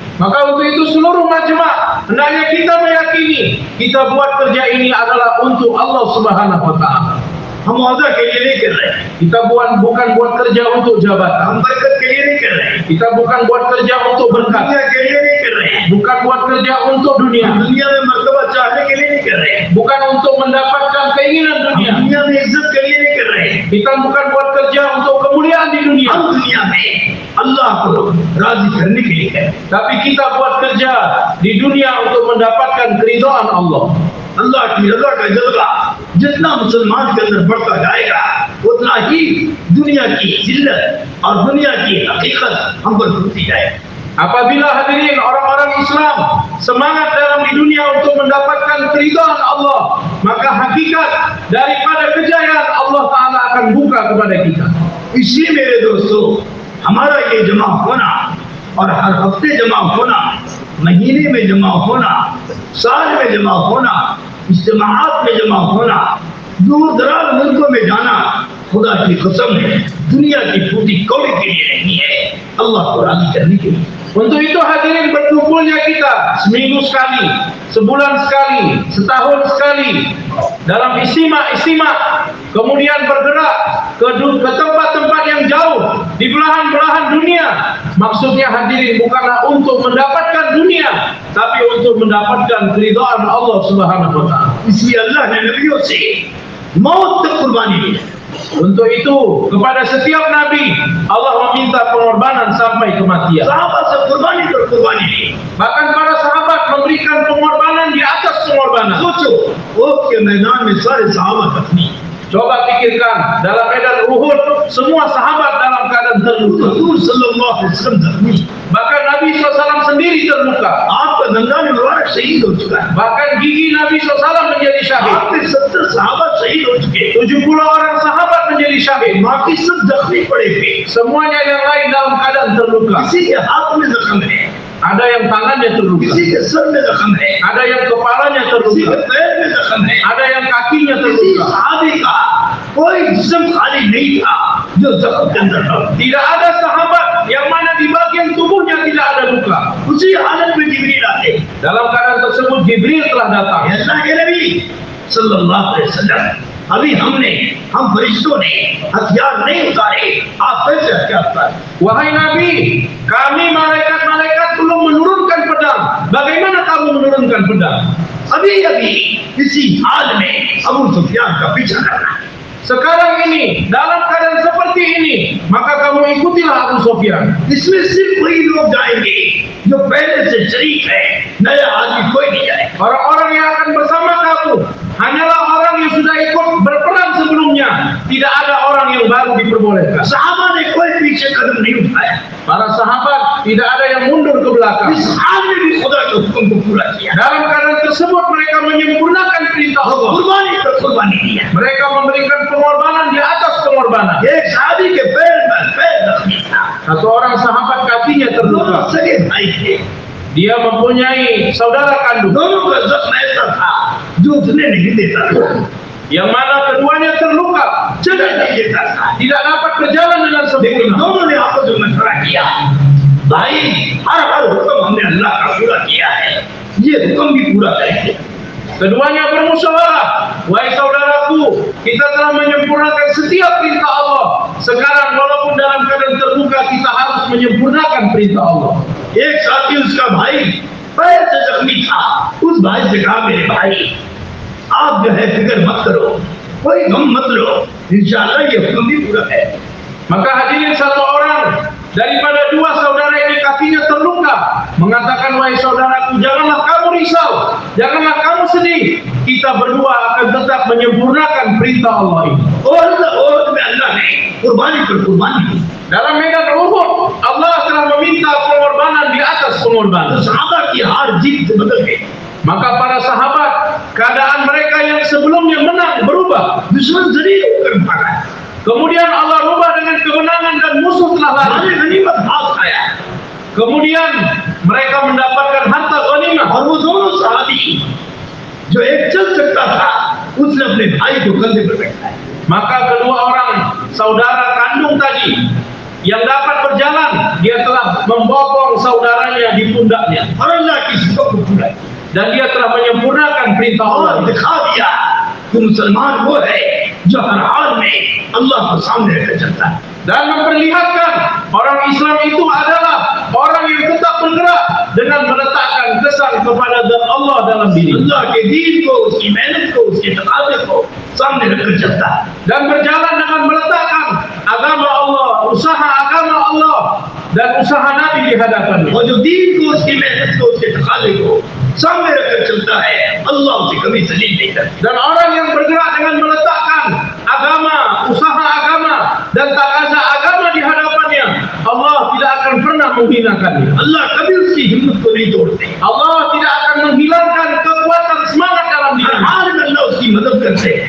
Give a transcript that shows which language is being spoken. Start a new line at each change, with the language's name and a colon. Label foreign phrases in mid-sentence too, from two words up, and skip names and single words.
Malay: Maka untuk itu seluruh majma' hendaknya kita meyakini kita buat kerja ini adalah untuk Allah
Arabic: سبحانه و تعالى.
Urdu: ہم عہدہ کے لیے نہیں کر رہے ہیں
Malay: Kita bukan buat kerja untuk jabatan.
Urdu: ہم برکت کے لیے نہیں کر رہے ہیں
Malay: Kita bukan buat kerja untuk berkat.
Urdu: دنیا کے لیے نہیں کر رہے ہیں
Malay: Bukan buat kerja untuk dunia.
Urdu: دنیا میں مرتبہ چاہنے کے لیے نہیں کر رہے ہیں
Malay: Bukan untuk mendapatkan keinginan dunia.
Urdu: دنیا میں عزت کے لیے نہیں کر رہے ہیں
Malay: Kita bukan buat kerja untuk kemuliaan di dunia.
Urdu: ہم دنیا میں اللہ کو راضی کرنے کے لیے کریں
Malay: Tapi kita buat kerja di dunia untuk mendapatkan keridhaan Allah.
Urdu: اللہ کی رضا کا جذبہ جتنا مسلمان کے اندر بڑھتا جائے گا اتنا ہی دنیا کی ذلت اور دنیا کی حقیقت ہم پر ٹوٹتی جائے گی
Malay: Apabila hadirin orang-orang Islam semangat dalam di dunia untuk mendapatkan keridhaan Allah, maka hakikat daripada kejayaan Allah Ta'ala akan buka kepada kita.
Urdu: اس لیے میرے دوستوں ہمارا یہ جمع ہونا اور ہر ہفتے جمع ہونا مہینے میں جمع ہونا سال میں جمع ہونا اجتماعات میں جمع ہونا دور دراز ملکوں میں جانا خدا کی قسم ہے دنیا کی پھوٹی کوڑی کے لیے نہیں ہے اللہ کو راضی کرنے کے لیے
Malay: Untuk itu hadirin berkumpulnya kita seminggu sekali, sebulan sekali, setahun sekali dalam istimak, kemudian bergerak ke tempat-tempat yang jauh di belahan-belahan dunia. Maksudnya hadirin bukanlah untuk mendapatkan dunia, tapi untuk mendapatkan keridhaan Allah
Arabic: سبحانه و تعالى.
Urdu: اس لیے اللہ نے نبیوں سے موت تک قربانی دی
Malay: Untuk itu kepada setiap nabi Allah meminta pengorbanan sampai kematian.
Urdu: صحابہ سے قربانی پر قربانی دی
Malay: Bahkan para sahabat memberikan pengorbanan di atas pengorbanan.
Urdu: سوچو احد کے میدان میں سارے صحابہ زخمی
Malay: Coba pikirkan, dalam medan Uhud semua sahabat dalam keadaan terluka.
Urdu: حضور
Arabic: صلى الله عليه وسلم
Urdu: زخمی
Malay: Bahkan Nabi SAW sendiri terluka.
Urdu: آپ کا دندان مبارک شہید ہو چکا ہے
Malay: Bahkan gigi Nabi SAW menjadi syahid.
Urdu: آپ کے 70 صحابہ شہید ہو چکے
Malay: 70 orang sahabat menjadi syahid.
Urdu: باقی سب زخمی پڑے تھے
Malay: Semuanya yang lain dalam keadaan terluka.
Urdu: کسی کے ہاتھ میں زخم ہے
Malay: Ada yang tangannya terluka,
Urdu: کسی کے سر میں زخم ہے
Malay: ada yang kepalanya
Urdu: کسی کے
Malay: terluka,
Urdu: پیر میں زخم ہے
Malay: ada yang kakinya
Urdu: किसी
Malay: terluka.
Urdu: صحابی کا کوئی جسم خالی نہیں تھا جو زخم کے اندر تھا
Malay: Tidak ada sahabat yang mana di bagian tubuhnya tidak ada luka.
Urdu: اسی حالت میں جبرئیل آتے
Malay: Dalam keadaan tersebut Jibril telah datang.
Urdu: اللہ کے نبی
Arabic: صلى الله عليه وسلم
Urdu: ابھی ہم فرشتوں نے ہتھیار نہیں اتارے آپ کیسے ہتھیار اتارے
Malay: Wahai Nabi, kami malaikat-malaikat belum menurunkan pedang. Bagaimana kamu menurunkan pedang?
Urdu: ابھی اسی حال میں ابو سفیان کا پیچھا کرنا
Malay: Sekarang ini, dalam keadaan seperti ini, maka kamu ikutilah Abu Sufyan.
Urdu: اس میں صرف وہی لوگ جائیں گے جو پہلے سے شریک ہے نیا آدمی کوئی نہیں جائے
Malay: Orang-orang yang akan bersama kamu hanyalah orang yang sudah ikut berperang sebelumnya. Tidak ada orang yang baru diperbolehkan.
Urdu: صحابہ نے کوئی پیچھے قدم نہیں اٹھایا
Malay: Para sahabat tidak ada yang mundur ke belakang.
Urdu: اس حال میں بھی خدا کے حکم کو پورا کیا
Malay: Dalam keadaan tersebut mereka menyempurnakan perintah Allah.
Urdu: قربانی پر قربانی دیا
Malay: Mereka memberikan pengorbanan di atas pengorbanan.
Urdu: ایک صحابی کے پیر زخمی تھا
Malay: Satu orang sahabat kakinya
Urdu: दोनों
Malay: terluka.
Urdu: سگے بھائی تھے
Malay: Dia mempunyai saudara kandung
Urdu: دونوں کا زخم ایسا تھا جو اتنے نہیں دیتا تھا
Malay: yang mana keduanya terluka,
Urdu: چلنے نہیں دیتا تھا
Malay: tidak dapat berjalan dengan
Urdu: लेकिन
Malay: sempurna.
Urdu: دونوں نے آپس میں مشورہ کیا بھائی ہر حکم ہم نے اللہ کا پورا کیا ہے یہ حکم بھی پورا کریں گے
Malay: Keduanya bermusyawarah, wahai saudara kita telah menyempurnakan setiap perintah Allah. Sekarang walaupun dalam keadaan terbuka, kita harus menyempurnakan perintah Allah.
Urdu: ایک ساتھی اس کا بھائی پیر سے زخمی تھا، اس بھائی سے کہا میرے بھائی آپ جو ہے فکر مت کرو، کوئی غم مت لو، انشاءاللہ یہ حکم بھی پورا ہے.
Malay: Maka hadirin, satu orang daripada dua saudara ini kakinya terluka, mengatakan, wahai saudaraku, janganlah kamu risau, janganlah kamu sedih, kita berdua akan tetap menyempurnakan perintah Allah ini.
Urdu: اور اللہ نے قربانی پر قربانی کی.
Malay: Dalam medan Uhud, Allah telah meminta pengorbanan di atas pengorbanan.
Urdu: صحابہ کی ہار جیت بدل گئی.
Malay: Maka para sahabat, keadaan mereka yang sebelumnya menang berubah.
Urdu: دشمن ذلیل ہوکر بھاگا.
Malay: Kemudian Allah rubah dengan kemenangan dan musuh telah lari.
Urdu: غنیمت ہاتھ آیا.
Malay: Kemudian mereka mendapatkan harta ghanimah.
Urdu: اور وہ دونوں صحابی جو ایک چل سکتا تھا، اس نے اپنے بھائی کو کندھے پر بٹھایا.
Malay: Maka kedua orang saudara kandung tadi yang dapat berjalan, dia telah membopong saudaranya di pundaknya.
Urdu: اور اللہ کی صفت کو پورا کیا.
Malay: Dan dia telah menyempurnakan perintah Allah.
Urdu: اور دکھا دیا کہ مسلمان وہ ہے جو ہر حال میں اللہ کو سامنے رکھ کر چلتا ہے.
Malay: Dan memperlihatkan orang Islam itu adalah orang yang tetap bergerak dengan meletakkan kesan kepada zat Allah dalam diri.
Urdu: اللہ کے دین کو، اس کی محنت کو، اس کے تقاضے کو سامنے رکھ کر چلتا ہے.
Malay: Dan berjalan dengan meletakkan agama Allah, usaha agama Allah dan usaha Nabi di hadapannya.
Urdu: اور جو دین کو، اس کی محنت کو، اس کے تقاضے کو سامنے رکھ کر چلتا ہے، اللہ اسے کبھی ذلیل نہیں کرتا.
Malay: Dan orang yang bergerak dengan meletakkan agama, usaha agama dan takaza agama di hadapannya, Allah tidak akan pernah menghinakannya.
Urdu: اللہ کبھی اس کی ہمت کو نہیں توڑتے.
Malay: Allah tidak akan menghilangkan kekuatan semangat dalam
Urdu: हर
Malay: diri.
Urdu: حال میں اللہ اس کی مدد کرتے ہیں.